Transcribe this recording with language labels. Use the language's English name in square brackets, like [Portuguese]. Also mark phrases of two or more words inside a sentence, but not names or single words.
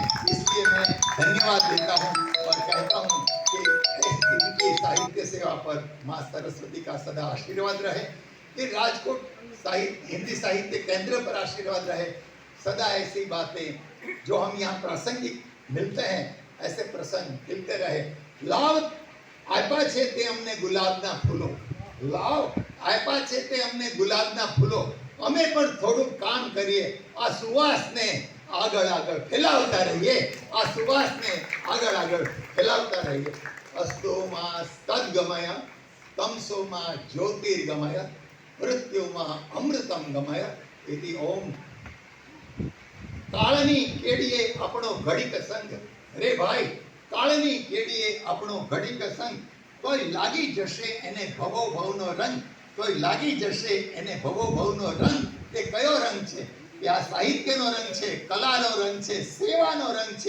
[Hindi] इसलिए मैं धन्यवाद देता हूं और कहता हूं कि इनकी साहित्य सेवा पर मां सरस्वती का सदा आशीर्वाद रहे, कि राजकोट हिंदी साहित्य केंद्र पर आशीर्वाद रहे। सदा ऐसी बातें जो हम यहाँ प्रासंगिक मिलते हैं, ऐसे प्रसंग मिलते रहे। [Gujarati] લાવ આપ્યા છે તે અમને ગુલાબના ફૂલો, લાવ આપ્યા છે તે અમને ગુલાબના ફૂલો, અમે પણ થોડું કામ કરીએ, આ સુવાસને આગળ આગળ ફેલાવતા રહીએ, આ સુવાસને આગળ આગળ ફેલાવતા રહીએ। [Sanskrit] અસ્તો માં તદ્ગમય તમસો માં જ્યોતિર્ગમય મૃત્યુમાં અમૃતમ ગમય इति ओम। [Gujarati] કાળની કેડીએ આપણો ઘડીક સંગ, રે ભાઈ કાળની કેડીએ આપણો ઘડીક સંગ, કોઈ લાગી જશે એને ભવો ભવનો રંગ, કોઈ લાગી જશે એને ભવો ભવનો રંગ। તે કયો રંગ છે? એ આ સાહિત્યનો રંગ છે, કલાનો રંગ છે, સેવાનો રંગ છે।